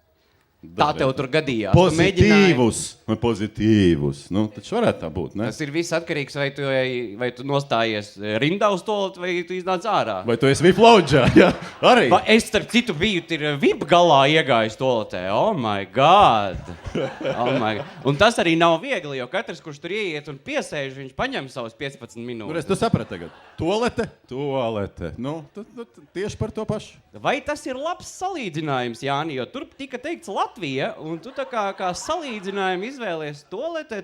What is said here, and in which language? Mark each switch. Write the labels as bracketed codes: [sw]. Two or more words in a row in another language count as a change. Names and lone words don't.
[lv] Tā tev tur gadījās. Pozitīvus. Taču varētu tā būt, ne? Tas ir viss atkarīgs, vai tu nostājies rindā uz toaletu, vai tu iznāc ārā. Vai tu esi VIP loungeā, jā? Arī. Vai es, starp citu, biju VIP galā iegājis toaletē. [en] Oh my God! [lv] Un tas arī nav viegli, jo katrs, kurš tur ieiet un piesēž, viņš paņem savus 15 minūtes. Tu saprati tagad. Toalete. Tieši par to pašu. Vai tas ir labs salīdzinājums, Jāni, jo tur tika teikts Latvija, un tu tā kā salīdzinājumu izvēlies toalete.